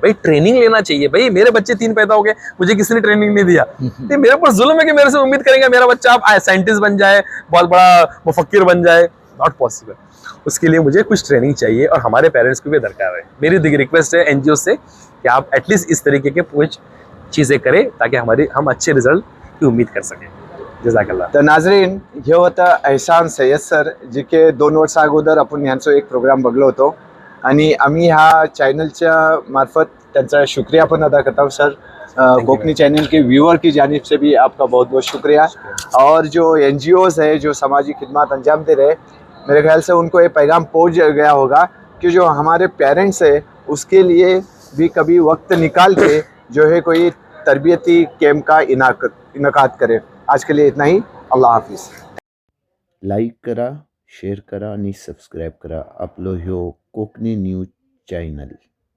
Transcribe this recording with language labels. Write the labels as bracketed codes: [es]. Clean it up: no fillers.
[hi] भाई ट्रेनिंग लेना चाहिए। भाई मेरे बच्चे 3 पैदा हो गए, मुझे किसी ने ट्रेनिंग नहीं दिया, तो मेरे पर जुल्म है कि मेरे से उम्मीद करेंगे मेरा बच्चा आप साइंटिस्ट बन जाए, बहुत बड़ा मुफक्किर बन जाए। [en] Not possible. [hi] उसके लिए मुझे कुछ ट्रेनिंग चाहिए, और हमारे पेरेंट्स को भी दरकार है। मेरी रिक्वेस्ट है एनजीओ से कि आप एटलीस्ट इस तरीके के कुछ चीज़ें करें, ताकि हम अच्छे रिजल्ट की उम्मीद कर सकें। जजाकल्ला। [mr] तर नाजरीन, हे होतं एहसान सय्यद सर, जे की 2 वर्ष अगोदर आपण यांचा एक प्रोग्राम बघलो होतो, आणि आम्ही ह्या चॅनलच्या मार्फत त्यांचा शुक्रिया पण अदा [hi] करता हूँ सर। कोकनी चैनल के व्यूअर की जानिब से भी आपका बहुत बहुत शुक्रिया। और जो एनजीओज़ है जो समाजी खिदमत अंजाम दे रहे, मेरे ख्याल से उनको ये पैगाम पहुंच गया होगा कि जो हमारे पेरेंट्स है उसके लिए भी कभी वक्त निकाल के जो है कोई तरबियती कैम्प का इनाकात करे। आज के लिए इतना ही। अल्लाह हाफिज़। [mr] लाईक करा, शेअर करा आणि सबस्क्राईब करा आपलं ह्यो कोकणी न्यूज चॅनल।